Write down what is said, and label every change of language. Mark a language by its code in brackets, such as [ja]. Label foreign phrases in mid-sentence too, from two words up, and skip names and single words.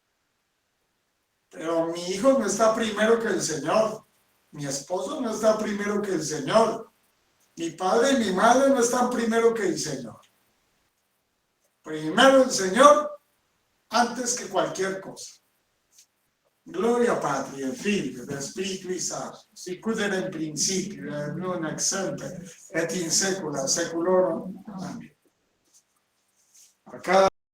[es] Pero mi hijo no está primero que el Señor. Mi esposo no está primero que el Señor. Mi padre y mi madre no están primero que el Señor. Primero el Señor antes que cualquier cosa. [la] Gloria Patri, et Filio, et Spiritui Sancto, sicut erat in principio, et nun et semper, et in saecula saeculorum. [es] Amén. A cada